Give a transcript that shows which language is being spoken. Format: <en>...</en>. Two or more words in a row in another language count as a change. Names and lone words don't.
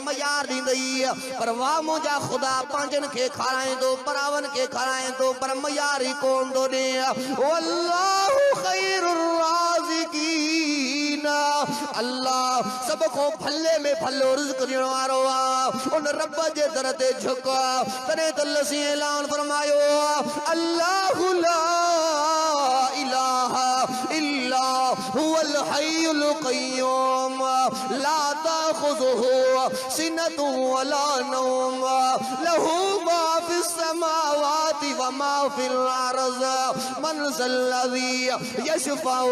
<sd>मयार ॾींदई पर वाह मुंहिंजा ख़ुदा पंहिंजनि खे खाराईंदो परावनि खे खाराईंदो पर मयार ई कोन थो ॾे</sd> <ar>والله خير الرازقين</ar> <sd>अल्लाह सब को भले में भलो रिज़्क़ ॾियण वारो आहे उन रब जे दर ते झुक तॾहिं त लसी ऐलान फरमायो</sd> <ar>الله لا إله إلا هو الحي القيوم لا تأخذه سنة ولا نوم له ما في السماوات وما في الأرض من ذا الذي يشفع</ar>